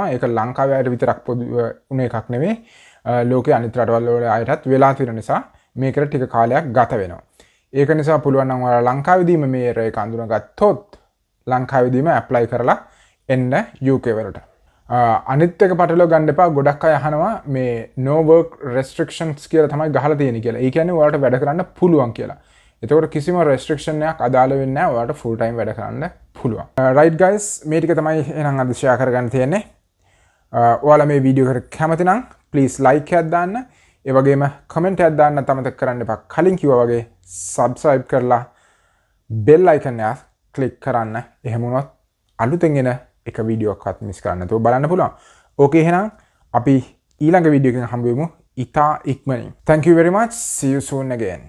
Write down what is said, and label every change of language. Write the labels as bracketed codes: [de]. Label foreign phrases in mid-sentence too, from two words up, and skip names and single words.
[si] ඒක ලංකාවේ අයට විතරක් පොදු උන එකක් නෙවෙයි. ලෝකයේ අනිත් රටවල් වල අයටත් වෙලා තියෙන නිසා මේකට ටික කාලයක් ගත වෙනවා. ඒක නිසා පුළුවන් නම් ඔයාලා ලංකාවේදීම මේ error එක අඳුනගත්තොත් ලංකාවේදීම apply කරලා එන්න UK වලට. අනිත් එක පටලව ගන්න එපා. ගොඩක් අය අහනවා මේ [en] no work restrictions [si] කියලා තමයි ගහලා තියෙන්නේ කියලා. ඒ කියන්නේ ඔයාලට වැඩ කරන්න පුළුවන් කියලා. එතකොට කිසිම restriction එකක් අදාළ වෙන්නේ නැහැ. ඔයාලට [en] full time [si] වැඩ කරන්න පුළුවන්. [en] right guys [si] මේ ටික තමයි එහෙනම් අද share කරගන්න තියෙන්නේ. ඔයාලා මේ වීඩියෝ එකට කැමති නම් [en] please like [si] එකක් දාන්න. ඒ වගේම comment එකක් දාන්න අමතක කරන්න එපා. කලින් කිව්වා වගේ subscribe කරලා [en] bell icon [si] එක click කරන්න. එහෙම වුණොත් අලුතෙන් එන එක වීඩියෝ එකක්වත් මිස් කරන්න නැතුව බලන්න පුළුවන්. ඕකේ එහෙනම් අපි ඊළඟ වීඩියෝ එකකින් හම්බ වෙමු ඉතා ඉක්මනින්. [en] Thank you very much. See you soon again.